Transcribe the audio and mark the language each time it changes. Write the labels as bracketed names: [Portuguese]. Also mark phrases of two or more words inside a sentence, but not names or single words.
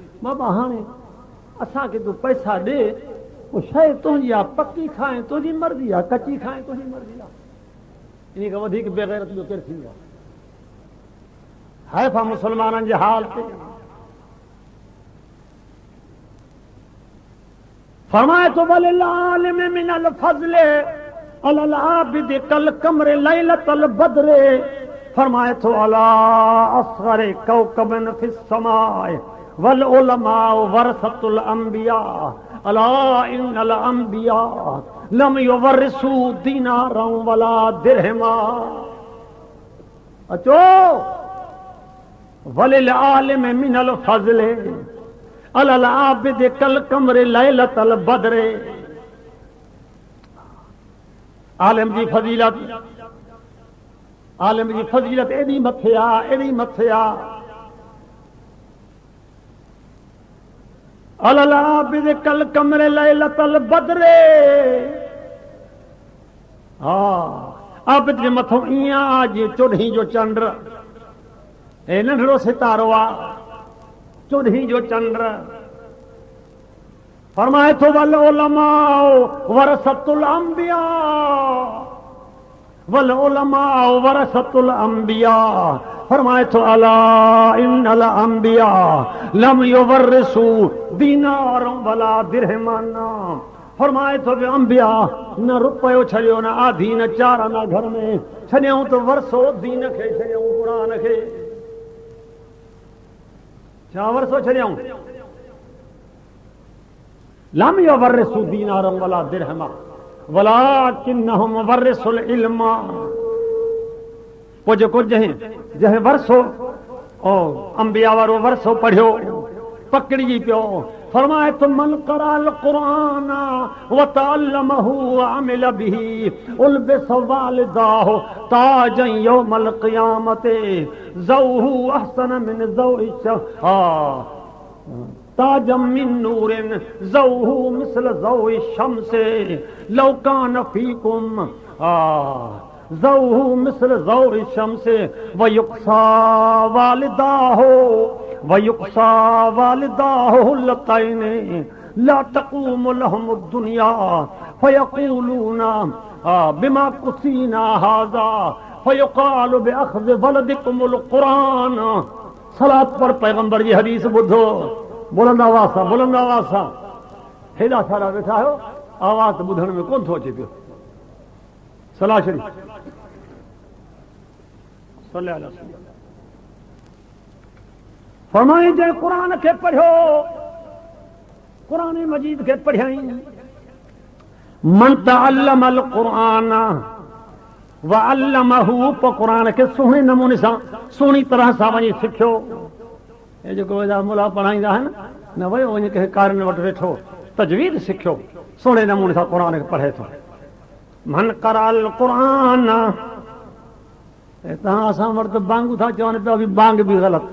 [Sindhi] बाबा हाणे असांखे तूं पैसा ॾे, पोइ शइ तुंहिंजी आहे, पकी खाए तुंहिंजी मर्ज़ी आहे, कची खाए तुंहिंजी मर्ज़ी आहे। इन खां वधीक बेग़ैरत ॿियो केरु थींदो आहे? हाइफ़ा मुसलमाननि जे हाल ते फरमाए तो [Arabic] وللعالم من الفضل على العابد كالقمر ليلة البدر. [Sindhi] फरमाए तो [Arabic] على أصغر كوكب في السماء والعلماء ورثة الأنبياء ألا إن الأنبياء لم يورثوا دينارا ولا درهما. अचो وللعالم من الفضل على العابد كالقمر ليلة البدر. [Sindhi] आलिम जी फज़ीलत एॾी मथे आहे, एॾी मथे आहे। [Arabic] على العابد كالقمر ليلة البدر. [Sindhi] हा आबिद जे मथां ईअं आहे जीअं चोॾहीं जो चंड, हे नंढड़ो सितारो आहे, चोॾहीं जो चंड। फरमाए थो [Arabic] والعلماء ورثة الأنبياء والعلماء ورثة الأنبياء वल उलमा वरसतुल अंबिया। [Sindhi] फरमाए थो [Arabic] ألا إن الأنبياء لم يورثوا دينارا ولا درهما. [Sindhi] फरमाए थो अंबिया न रुपयो छॾियो, न आधी, न चार, न घर में छॾियऊं त वरसो दीन खे छॾियऊं, क़ुरान खे। छा वरसो छॾियऊं? [Arabic] لم يورثوا دينارا ولا درهما ولكنهم ورثوا العلم. [Sindhi] पोइ जेको जंहिं वरसो अंबिया वारो वरसो पढ़ियो, पकड़िजी पियो। फरमाए तो [Arabic] من قرأ القرآن وتعلمه وعمل به ألبس والداه تاجا يوم القيامة ضوؤه أحسن من ضوء تاجا من نور ضوؤه مثل ضوء الشمس لو كان فيكم ضوؤه مثل ضوء الشمس ويكسى والداه حلتين لا تقوم لهم الدنيا فيقولون بما كسينا هذا فيقال بأخذ ولدكم القرآن. [Sindhi] सलात पर पैगंबर जी हदीस ॿुधो, बुलंद आवाज़ सां। हेॾा सारा वेठा आहियो, आवाज़ ॿुधण में कोन थो अचे पियो। सलाह शरीफ़ फरमाई जंहिं क़ुरान खे पढ़ियो, क़ुरान मजीद खे पढ़ियई। [Arabic] من تعلم القرآن وعلمه, [Sindhi] पोइ क़ुरान खे सुहिणे नमूने सां, सुहिणी तरह सां वञी सिखियो। हे जेको वेदा मुला पढ़ाईंदा आहिनि न, वियो वञी कंहिं कारनि वटि वेठो, तजवीद सिखियो, सुहिणे नमूने सां क़ुरान खे पढ़े थो। [Arabic] من قرأ القرآن, [Sindhi] तव्हां असां वटि त बांगू था चवनि पिया, बांग बि ग़लति।